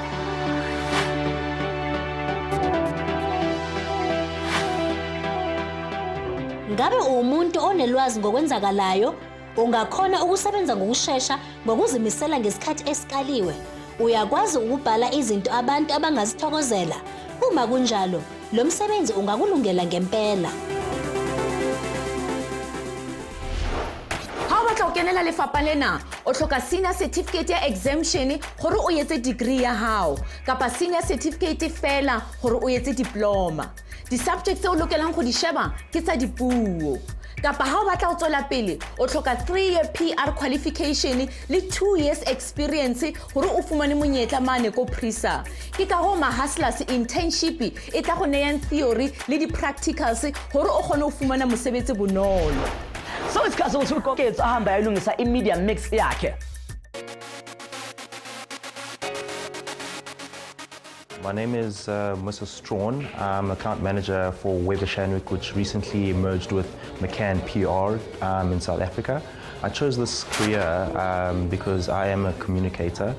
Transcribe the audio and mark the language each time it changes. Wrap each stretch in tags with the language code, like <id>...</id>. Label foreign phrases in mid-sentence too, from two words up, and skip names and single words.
<zu>Ngabe umuntu onelwazi ngokwenzakalayo? Ungakhona ukusebenza ngokushesha ngokuzimisela ngesikhathi esikaliwe? Uyakwazi ukubhala izinto abantu abangazithokozela? Uma kunjalo, lo msebenzi ungakulungela ngempela.</zu> <st>Ha o batla ho kenela lefapha lena, o hloka</st> <en>senior certificate</en> <st>ya exemption hore o etse degree ya hao, kapa</st> <en>senior certificate</en> <st>fela hore o etse diploma. Di-subjects o lokelang go di sheba ke tsa dipuo. Kapa ha o batla ho tswela pele, o hloka</st> <en>3-year PR qualification</en> <st>le</st> <en>2 years experience</en> <st>hore o fumane monyetla mane ko PRISA. Ke ka ho Mahustlers internship e tla go neyang theory le di-practicals hore o kgone ho fumana mosebetsi bonolo.</st> <zu>So isikhathi ukuthi uGogetse ahambe ayolungisa i-</zu> <en>media mix</en> <zu>yakhe.</zu> <en>My name is Mr. Strawn. I'm account manager for Weber Shandwick, which recently merged with McCann PR in South Africa. I chose this career because I am a communicator.</en>